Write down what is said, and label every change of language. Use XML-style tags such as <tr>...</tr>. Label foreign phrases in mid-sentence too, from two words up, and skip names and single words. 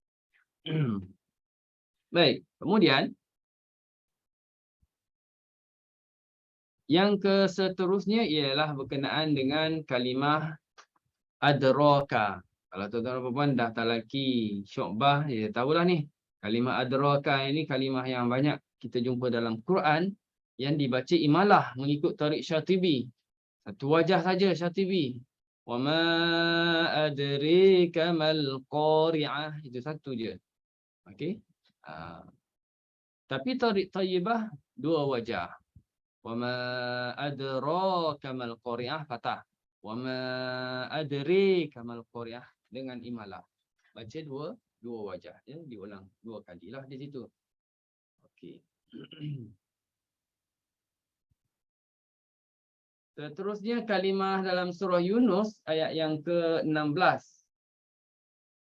<ms>Baik, kemudian yang seterusnya ialah berkenaan dengan kalimah adraka. Kalau tuan-tuan dan puan dah talaki Syu'bah, ya tahulah ni. Kalimah adraka ini kalimah yang banyak kita jumpa dalam Quran yang dibaca imalah mengikut tarik Syatibi. Satu wajah saja Syatibi.</ms> <ar>وما أدراك ما القارعة,</ar> <ms>itu satu je. Okey. Tapi tarik thayyibah dua wajah.</ms> <ar>وما أدراك ما القارعة fathah. وما أدراك ما القارعة</ar> <ms>dengan imalah. Baca dua wajah, ya, diulang 2 kalilah di situ. Okey. Seterusnya kalimah dalam surah Yunus ayat yang ke-16.</ms>